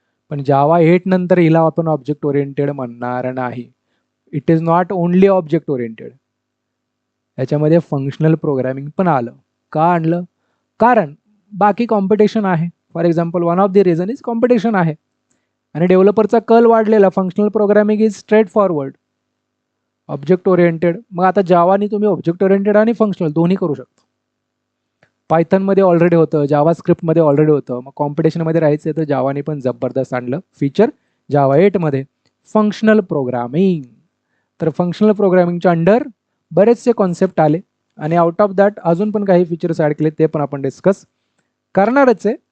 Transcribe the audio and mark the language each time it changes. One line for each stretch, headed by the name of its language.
Marathi: पण जावा 8 नंतर हिला आपण ऑब्जेक्ट ओरिएंटेड म्हणणार नाही.
English: it is not only object oriented,
Marathi: याच्यामध्ये फंक्शनल प्रोग्रामिंग पण आलं. का आणलं? कारण बाकी कॉम्पिटिशन आहे.
English: for example one of the reason is competition
Marathi: आहे आणि डेव्हलपरचा कल वाढलेला.
English: Functional programming is straightforward, object oriented.
Marathi: मग आता जावानी तुम्ही ऑब्जेक्ट ओरिएंटेड आणि फंक्शनल दोन्ही करू शकता. पायथनमध्ये ऑलरेडी होतं, जावा स्क्रिप्टमध्ये ऑलरेडी होतं. मग कॉम्पिटिशनमध्ये राहायचं तर जावानी पण जबरदस्त आणलं फीचर जावा 8मध्ये, फंक्शनल प्रोग्रामिंग. तर फंक्शनल प्रोग्रामिंगच्या अंडर बरेचसे कॉन्सेप्ट आले आणि
English: out of that
Marathi: अजून पण काही फीचर्स ॲड केले, ते पण आपण डिस्कस करणारच आहे.